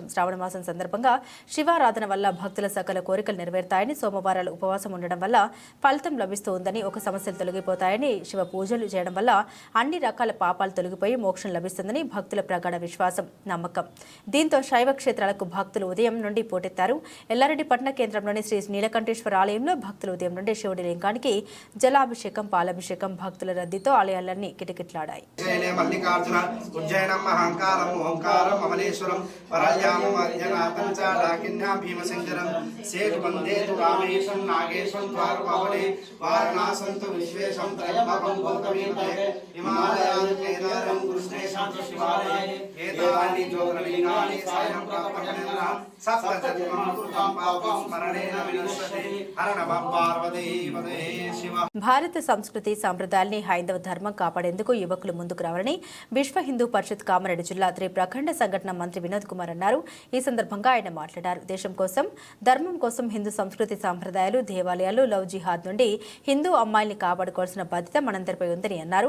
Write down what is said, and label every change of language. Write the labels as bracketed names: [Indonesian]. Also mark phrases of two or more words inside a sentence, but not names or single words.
[Telugu] శ్రావణ మాసం సందర్భంగా శివారాధన వల్ల భక్తుల సకల కోరికలు నెరవేరుతాయని, సోమవారాలు ఉపవాసం ఉండడం వల్ల ఫలితం లభిస్తూ ఉందని, ఒక సమస్యలు తొలగిపోతాయని, శివ పూజలు చేయడం వల్ల అన్ని రకాల పాపాలు తొలగిపోయి మోక్షం లభిస్తుందని భక్తుల ప్రగాఢ విశ్వాసం, నమ్మకం. దీంతో శైవ క్షేత్రాలకు భక్తులు ఉదయం నుండి పోటెత్తారు. ఎల్లారెడ్డి పట్టణ కేంద్రంలోని శ్రీ నీలకంఠేశ్వర ఆలయంలో భక్తులు ఉదయం నుండి శివుడి లింగానికి జలాభిషేకం, పాలాభిషేకం, భక్తుల రద్దీతో ఆలయాలన్నీ కిటకిటలాడాయి. [Sanskrit] विश्वेशं त्रयंबकं गौतमीपते हिमालयं केदारं कृष्णेशं शिवालये एतानि ज्योतिर्लिंगानि सायं प्राप्तमेन सप्तजन्मं कृतं पापं स्मरणेन विनश्यते हर नमः पार्वती पते शिव. [Telugu] భారత సంస్కృతి సంప్రదాయాల్ని హైందవ ధర్మం కాపాడేందుకు యువకులు ముందుకు రావాలని విశ్వ హిందూ పరిషత్ కామారెడ్డి జిల్లా త్రిప్రఖండ సంఘటన మంత్రి వినోద్ కుమార్ అన్నారు. ఈ సందర్భంగా ఆయన మాట్లాడారు. దేశం కోసం, ధర్మం కోసం హిందూ సంస్కృతి సంప్రదాయాలు, దేవాలయాలు, [English] love jihad [Telugu] నుండి హిందూ అమ్మాయిల్ని కాపాడుకోవాల్సిన బాధ్యత మనందరిపై ఉందని అన్నారు.